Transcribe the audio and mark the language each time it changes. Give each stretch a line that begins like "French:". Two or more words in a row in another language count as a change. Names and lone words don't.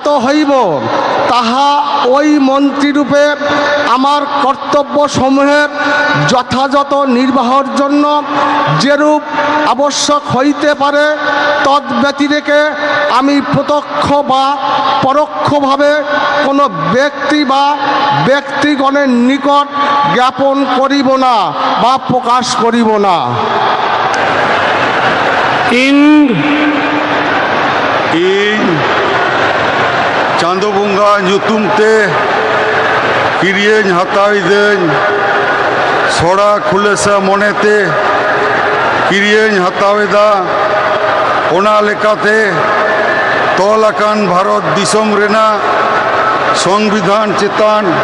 Bangla: হইব, তাহা ওই মন্ত্রীরূপে আমার কর্তব্যসমূহের যথাযথ নির্বাহের জন্য যেরূপ আবশ্যক হইতে পারে তদ্ব্যতিরেকে আমি প্রত্যক্ষ বা পরোক্ষভাবে কোনো ব্যক্তি বা ব্যক্তিগণের নিকট জ্ঞাপন করিব না বা প্রকাশ করিব না।
Santali: ᱪᱟᱸᱫᱳ ᱵᱚᱸᱜᱟ ᱧᱩᱛᱩᱢ ᱛᱮ ᱠᱤᱨᱤᱭᱟᱹᱧ ᱦᱟᱛᱟᱣᱤᱫᱟᱹᱧ ᱥᱚᱲᱟ ᱠᱷᱩᱞᱟᱹᱥᱟ ᱢᱚᱱᱮᱛᱮ ᱠᱤᱨᱤᱭᱟᱹᱧ ᱦᱟᱛᱟᱣᱮᱫᱟ ᱚᱱᱟ ᱞᱮᱠᱟᱛᱮ ᱛᱚᱞ ᱟᱠᱟᱱ ᱵᱷᱟᱨᱚᱛ ᱫᱤᱥᱚᱢ ᱨᱮᱱᱟᱜ ᱥᱚᱝᱵᱤᱫᱷᱟᱱ ᱪᱮᱛᱟᱱ